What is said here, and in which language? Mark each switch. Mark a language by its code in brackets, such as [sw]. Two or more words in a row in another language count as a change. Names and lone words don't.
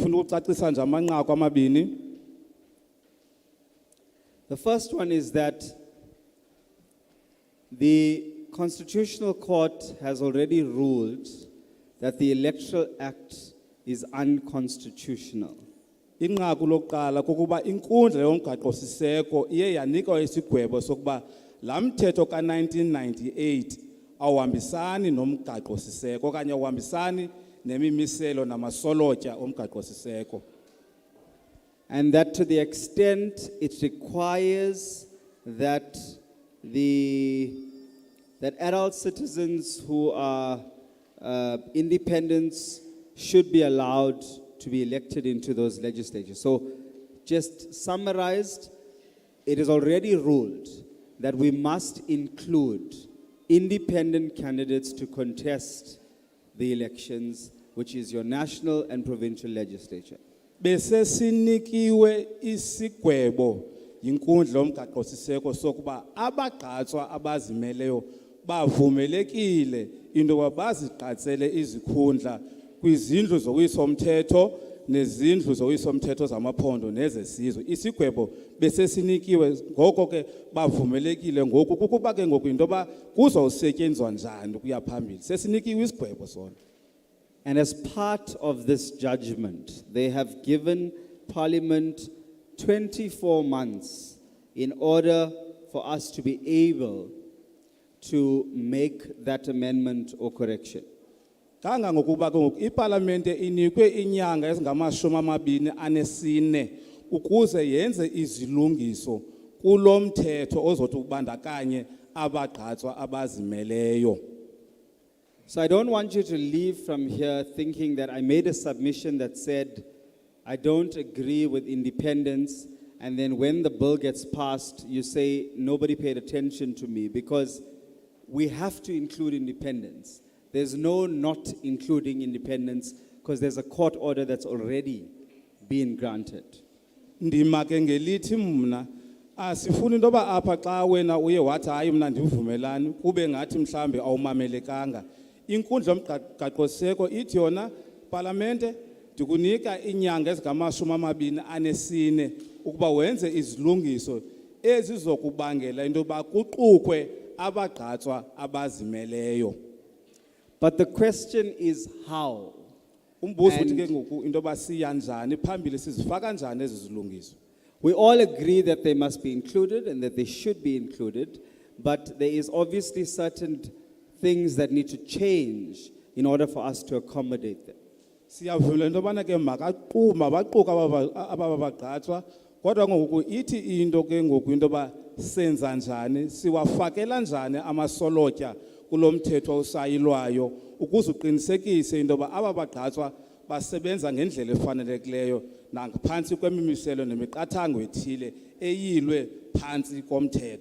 [en] The first one is that the Constitutional Court has already ruled that the Electoral Act is unconstitutional. [xh] Inqaku lokuqala kokuba inkundla yomgaqo-siseko iye yanikwa isigwebo sokuba laa mthetho ka-1998 awuhambisani nomgaqo-siseko okanye awuhambisani nemimiselo namasolotya omgaqo-siseko. [en] And that to the extent it requires that that adult citizens who are independents should be allowed to be elected into those legislatures. So, just summarized, it is already ruled that we must include independent candidates to contest the elections, which is your national and provincial legislature. [xh] Bese sinikiwe isigwebo yinkundla yomgaqo-siseko sokuba abagqatswa abazimeleyo bavumelekile into yoba bazigqatsele izikhundla kwizindlu zowiso-mthetho nezindlu zowiso-mthetho zamaphondo nezesizwe. Isigwebo bese sinikiwe ngoko ke bavumelekile ngoku kukuba ke ngoku into yoba kuzawusetyenzwa njani ukuya phambili. Sesinikiwe isigwebo sona. [en] And as part of this judgment, they have given Parliament 24 months in order for us to be able to make that amendment or correction. [xh] Kangangokuba ke ngoku iParliamente inikwe inyanga ezingama-24 ukuze yenze izilungiso kulo mthetho ozothi ubandakanye abagqatswa abazimeleyo. [en] So I don't want you to leave from here thinking that I made a submission that said, I don't agree with independence, and then when the bill gets passed, you say, nobody paid attention to me, because we have to include independence. There's no not including independence, because there's a court order that's already been granted. [xh] Ndima ke ngelithi mna asifuni into yoba apha xa wena uye wathi hayi mna ndivumelani kube ngathi mhlambe awumamelekanga. Inkundla yomgaqo-siseko ithi yona Parliamente ndikunika inyanga ezingama-24 ukuba wenze izilungiso ezizokubangela into yoba kuqukwe abagqatswa abazimeleyo. [en] But the question is how? [xh] Umbuzo uthi ke ngoku into yoba siya njani phambili sizifaka njani ezi zilungiso. [en] We all agree that they must be included and that they should be included, but there is obviously certain things that need to change in order for us to accommodate them. [xh] Siyavula into yobana ke mabaquka ababagqatswa kodwa ngoku ithi into ke ngoku into yoba senza njani siwafakela njani amasolotya kulo mthetho osayilwayo ukuze uqinisekise into yoba aba bagqatswa basebenza ngendlela efanelekileyo nangaphantsi kwemimiselo nemiqathango ethile eyilwe phantsi komthetho.